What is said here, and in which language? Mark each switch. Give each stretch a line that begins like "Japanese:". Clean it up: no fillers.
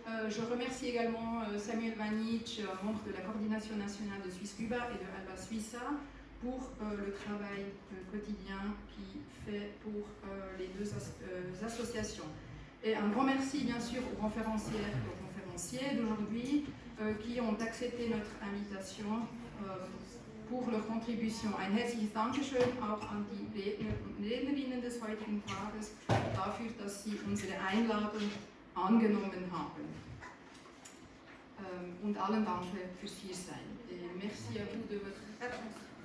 French: Je remercie également Samuel Manic, membre de la Coordination nationale de Suisse-Cuba et de Alba Suissa, pour le travail quotidien qu'il fait pour les deux associations. Et un grand merci bien sûr aux conférencières et aux conférenciers d'aujourd'hui qui ont accepté notre invitation pour leur contribution.
German: Ein herzliches Dankeschön auch an die Redner und Rednerinnen des heutigen Tages dafür, dass sie unsere Einladung angenommen haben. Und allen danke fürs Hiersein.
French: Merci à vous de votre attention.